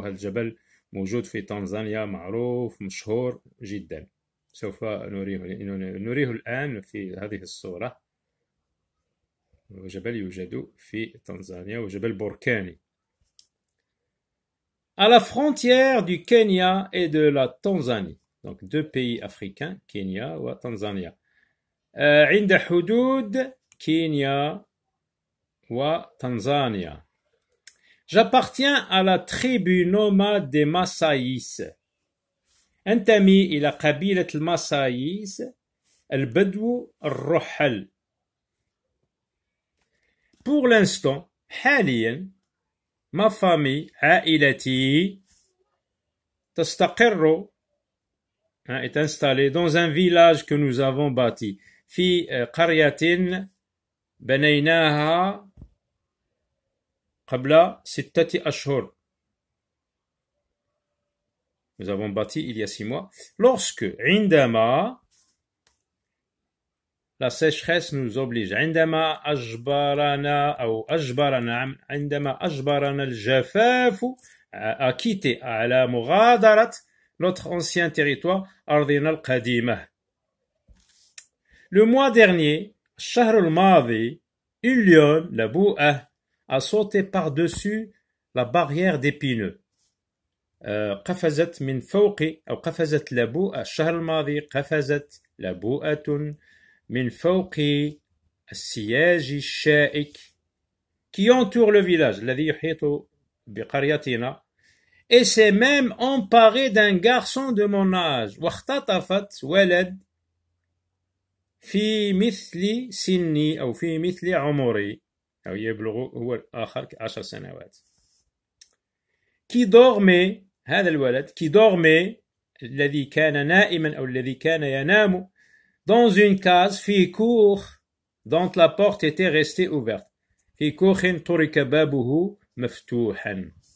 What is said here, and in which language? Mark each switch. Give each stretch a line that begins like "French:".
Arabic: هذا الجبل موجود في تنزانيا، معروف مشهور جدا. سوف نريه الآن في هذه الصورة. جبل يوجد في تنزانيا وجبل بركاني.
French: À la frontière du Kenya et de la Tanzanie. Donc deux pays africains, Kenya ou Tanzania.
Arabic: عند حدود كينيا وتنزانيا.
French: J'appartiens à la tribu nomade des Massaïs.
Arabic: أنتمي إلى قبيلة الماسايس البدو الرحل.
French: Pour l'instant,
Arabic: حاليا
French: ma famille
Arabic: عائلتي تستقر
French: est installée dans un village que nous avons bâti
Arabic: في قرية بنيناها قبل 6 أشهر.
French: Nous avons bâti il y a 6 mois. Lorsque
Arabic: عندما
French: la sécheresse nous oblige.
Arabic: عندما أجبرنا الجفاف
French: à quitter
Arabic: على مغادرة
French: notre ancien territoire
Arabic: أرضنا القديمة.
French: Le mois dernier,
Arabic: الشهر الماضي,
French: une lionne,
Arabic: لبوءة,
French: a sauté par-dessus la barrière d'épineux.
Arabic: قفزت من فوق أو قفزت لبوءة. الشهر الماضي قفزت لبوءة من فوق السياج الشائك
French: qui entoure le village
Arabic: الذي يحيط بقريتنا
French: et s'est même emparé d'un garçon de mon âge.
Arabic: واختطفت ولد في مثل سني أو في مثل عمري أو يبلغ هو الآخر 10 سنوات.
French: qui dormait
Arabic: هذا الولد qui dormait الذي كان نائما أو الذي كان ينام
French: dans une case
Arabic: في كوخ dont la porte était restée ouverte. في كوخ ترك بابه مفتوحا.